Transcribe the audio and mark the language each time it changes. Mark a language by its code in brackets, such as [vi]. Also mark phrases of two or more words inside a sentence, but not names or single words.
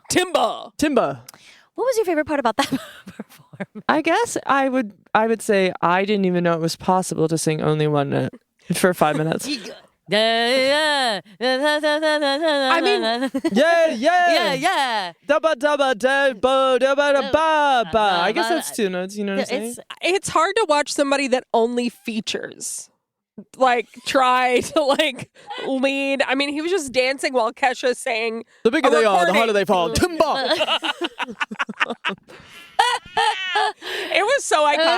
[en] Timba? Timba. What was your favorite part about that performance? I guess I would say I didn't even know it was possible to sing only one note for 5 minutes. I I mean, yeah. Dabba dabba dabba dabba dabba ba. I guess that's 2 notes. You know what I'm saying? It's It's hard to watch somebody that only features. Like, try to, like, lead. I mean, he was just dancing while Kesha sang. The bigger a they are, the recording. harder they fall. Timba. It was so iconic.